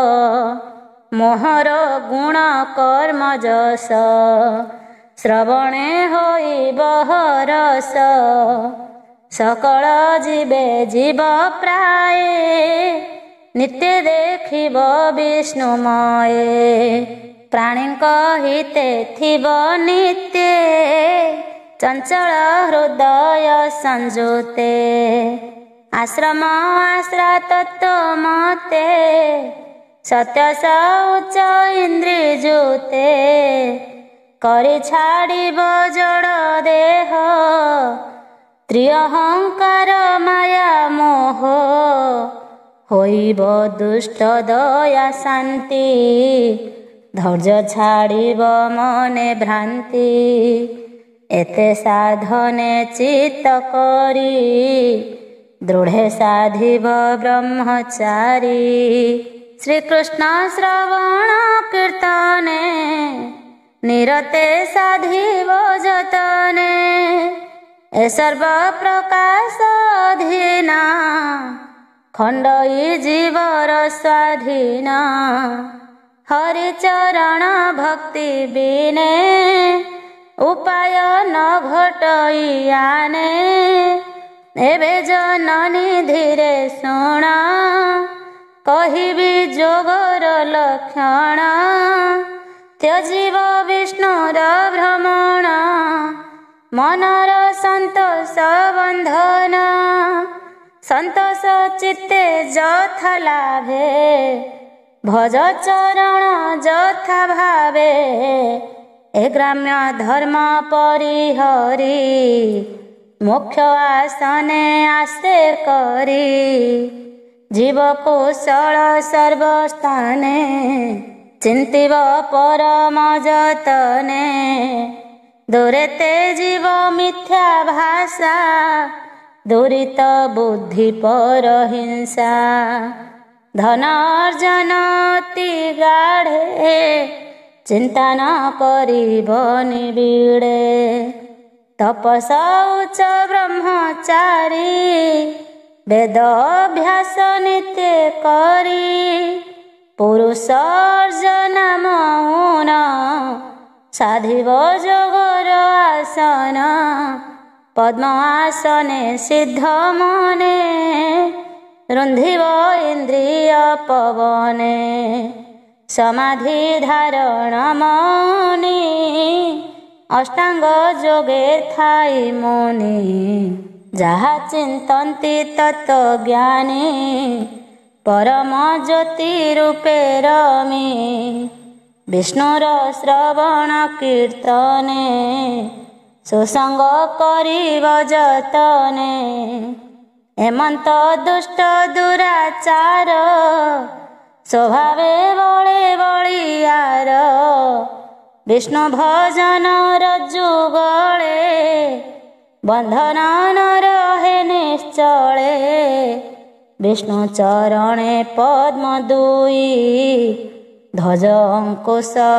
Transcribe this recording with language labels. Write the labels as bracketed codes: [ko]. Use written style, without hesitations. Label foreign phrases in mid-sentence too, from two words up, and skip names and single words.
[or] ମୋହର ଗୁଣ କର୍ମ ଯଶ ଶ୍ରବଣେ ହୋଇବ ରସ ସକଳ ଜୀବେ ଜୀବ ପ୍ରାୟେ ନିତ୍ୟ ଦେଖିବ ବିଷ୍ଣୁମୟେ ପ୍ରାଣୀକ ହିତେ ଥିବ ନିତ୍ୟ ଚଞ୍ଚଳ ହୃଦୟ ସଞ୍ଜୁତେ ଆଶ୍ରମ ଆଶ୍ରା ତତ୍ୱ ମତେ ସତ୍ୟ ଶୌଚ ଇନ୍ଦ୍ରିଜୁତେ କରି ଛାଡ଼ିବ ଜଡ଼ ଦେହ ତ୍ରିଅହଂକାର ମାୟା ମୋହ ହୋଇବ ଦୁଷ୍ଟ ଦୟା ଶାନ୍ତି ଧୈର୍ଯ୍ୟ ଛାଡ଼ିବ ମନେ ଭ୍ରାନ୍ତି ଏତେ ସାଧନେ ଚିତ୍ତ କରୀ ଦୃଢ଼େ ସାଧିବ ବ୍ରହ୍ମଚାରୀ ଶ୍ରୀକୃଷ୍ଣ ଶ୍ରବଣ କୀର୍ତ୍ତନେ ନିରତେ ସାଧିବ ଯତନେ ଏ ସର୍ବ ପ୍ରକାଶ ଅଧୀନା ଖଣ୍ଡଇ ଜୀବର ସ୍ୱାଧୀନ ହରିଚରଣ ଭକ୍ତି ବିନେ ଉପାୟ ନ ଘଟଇ ଆନେ ଏବେ ଜନନୀ ଧୀରେ ଶୁଣ କହିବି ଯୋଗର ଲକ୍ଷଣ ତ୍ୟଜିବ ବିଷ୍ଣୁର ଭ୍ରମଣ ମନର ସନ୍ତୋଷ ବନ୍ଧନ ସନ୍ତୋଷ ଚିତ୍ତେ ଯଥା ଲାଭେ ଭଜ ଚରଣ ଯଥା ଭାବେ ଏ ଗ୍ରାମ୍ୟ ଧର୍ମ ପରିହରି ମୋକ୍ଷ ଆସନେ ଆସେ କରୀ ଜୀବ କୁଶଳ ସର୍ବସ୍ଥାନେ ଚିନ୍ତିବ ପରମ ଯତନେ ଦୂରେ ତେ ଜୀବ ମିଥ୍ୟା ଭାଷା ଦୁରିତ ବୁଦ୍ଧି ପର ହିଂସା ଧନ ଅର୍ଜନ ଅତି ଗାଢ଼େ ଚିନ୍ତା ନ କରିବ ନିବିଡ଼େ ତପସ୍ୟା ବ୍ରହ୍ମଚାରୀ ବେଦ ଅଭ୍ୟାସ ନିତ୍ୟ କରୀ ପୁରୁଷ ଅର୍ଜନ ମୌନ ସାଧିବ ଯୋଗର ଆସନ ପଦ୍ମ ଆସନେ ସିଦ୍ଧ ମନେ ରୁନ୍ଧିବ ଇନ୍ଦ୍ରିୟ ପବନେ ସମାଧି ଧାରଣ ମୌନି ଅଷ୍ଟାଙ୍ଗ ଯୋଗେ ଥାଇ ମୁନି ଯାହା ଚିନ୍ତନ୍ତି ତତ୍ୱ ଜ୍ଞାନୀ ପରମ ଜ୍ୟୋତି ରୂପେ ରମି ବିଷ୍ଣୁର ଶ୍ରବଣ କୀର୍ତ୍ତନେ ସୁସଙ୍ଗ କରିବ ଯତନେ ହେମନ୍ତ ଦୁଷ୍ଟ ଦୁରାଚାର ସ୍ୱଭାବେ ବଳେ ବଳିଆର ବିଷ୍ଣୁ ଭଜନ ରଜ୍ଜୁ ଗଳେ ବନ୍ଧନ ନ ରହେ ନିଶ୍ଚଳେ ବିଷ୍ଣୁ ଚରଣେ ପଦ୍ମ ଦୁଇ ଧ୍ୱଜ ଅଙ୍କୁଶ